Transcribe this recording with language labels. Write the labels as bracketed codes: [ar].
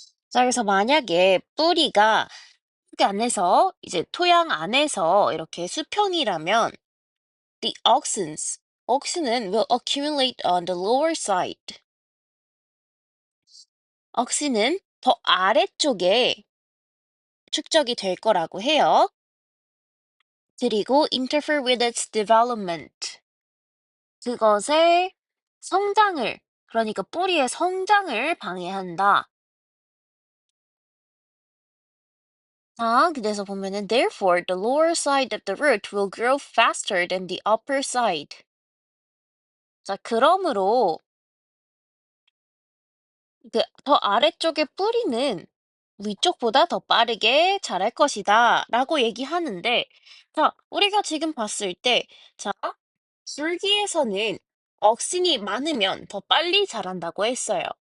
[ko] 자, 그래서 만약에 뿌리가 흙 안에서, 이제 토양 안에서 이렇게 수평이라면, [en] the auxins, [ko] aux는 [en] will accumulate on the lower side. [ko] aux는 더 아래쪽에 축적이 될 거라고 해요. 그리고 [en] interfere with its development. [ko] 그것의 성장을, 그러니까 뿌리의 성장을 방해한다. 자, 그래서 보면은 [en] therefore the lower side of the root will grow faster than the upper side. [ko] 자, 그러므로 그 더 아래쪽의 뿌리는 위쪽보다 더 빠르게 자랄 것이다 라고 얘기하는데, 자, 우리가 지금 봤을 때, 자, 줄기에서는 억신이 많으면 더 빨리 자란다고 했어요.